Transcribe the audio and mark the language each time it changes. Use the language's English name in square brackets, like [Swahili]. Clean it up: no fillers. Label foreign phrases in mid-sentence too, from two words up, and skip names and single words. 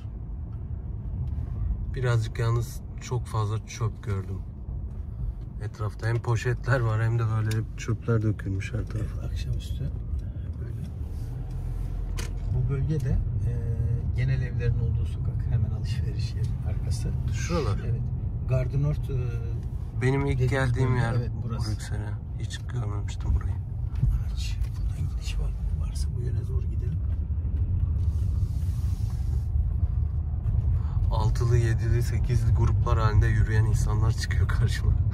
[Turkish] Birazcık yalnız çok fazla çöp gördüm. Etrafta hem poşetler var hem de böyle çöpler dökülmüş her tarafa. Evet, akşamüstü böyle. Bu bölgede genel evlerin olduğu sokak, hemen alışveriş yeri arkası. Şuralar. Evet. Gare du Nord. Benim ilk geldiğim yer, evet, burası. Brüksel'e. Hiç görmemiştim burayı. Araç. Buradan gidiş var. Varsa bu yöne doğru gidelim. 6'lı, 7'li, 8'li gruplar halinde yürüyen insanlar çıkıyor karşıma.